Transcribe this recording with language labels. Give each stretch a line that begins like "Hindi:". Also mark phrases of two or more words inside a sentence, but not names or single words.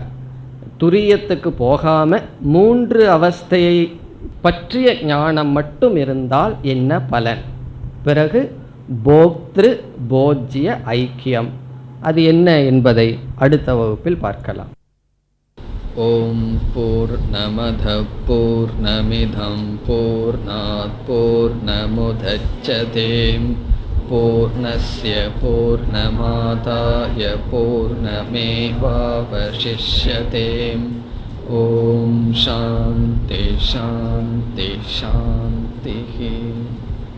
Tamil: துரியத்துக்கு போகாமல் 3 அவஸ்தையை பற்றிய ஞானம் மட்டும் இருந்தால் என்ன பலன், பிறகு
Sanskrit: भोक्तृ भोज्य ऐक्यम्
Tamil: அது என்ன என்பதை அடுத்த வகுப்பில் பார்க்கலாம்.
Sanskrit: ॐ पूर्णमद पूर्णमिदम् पूर्णात् पूर्णमुदच्यते पूर्णस्य पूर्णमादाय पूर्णमेवावशिष्यते. ॐ शान्ति शान्ति शान्ति.